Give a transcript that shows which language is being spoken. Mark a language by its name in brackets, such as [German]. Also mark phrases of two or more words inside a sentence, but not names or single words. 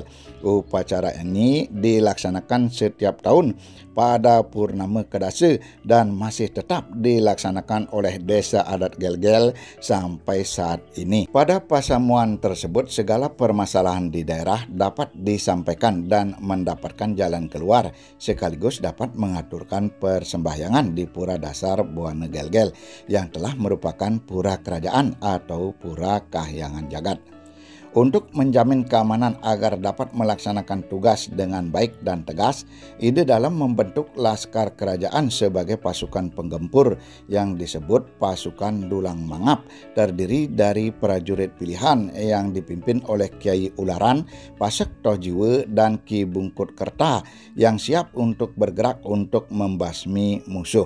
[Indonesian] Upacara ini dilaksanakan setiap tahun pada Purnama Kedasa dan masih tetap dilaksanakan oleh Desa Adat Gel-Gel sampai saat ini. Pada pasamuan tersebut, segala permasalahan di daerah dapat disampaikan dan mendapatkan jalan keluar, sekaligus dapat mengaturkan persembahyangan di Pura Dasar Buana Gel-Gel yang telah merupakan pura kerajaan atau pura kahyangan jagat. Untuk menjamin keamanan agar dapat melaksanakan tugas dengan baik dan tegas, ide dalam membentuk Laskar Kerajaan sebagai pasukan penggempur yang disebut pasukan Dulang Mangap, terdiri dari prajurit pilihan yang dipimpin oleh Kiai Ularan, Pasek Tojiwe, dan Ki Bungkut Kerta yang siap untuk bergerak untuk membasmi musuh.